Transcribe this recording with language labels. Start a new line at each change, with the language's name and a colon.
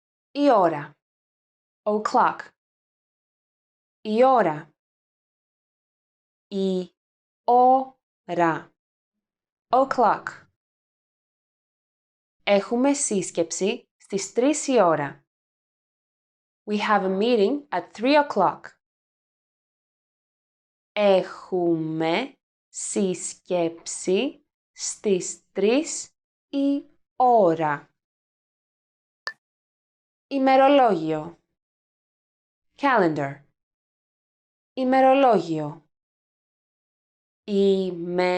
Greek: Η ώρα. O'clock. Η ώρα. Η ώρα. O'clock. Έχουμε σύσκεψη στις 3 η ώρα.
English: We have a meeting at 3 o'clock.
Greek: Έχουμε σύσκεψη στις 3 η ώρα. ημερολόγιο, calendar, ημερολόγιο, ημερολόγιο,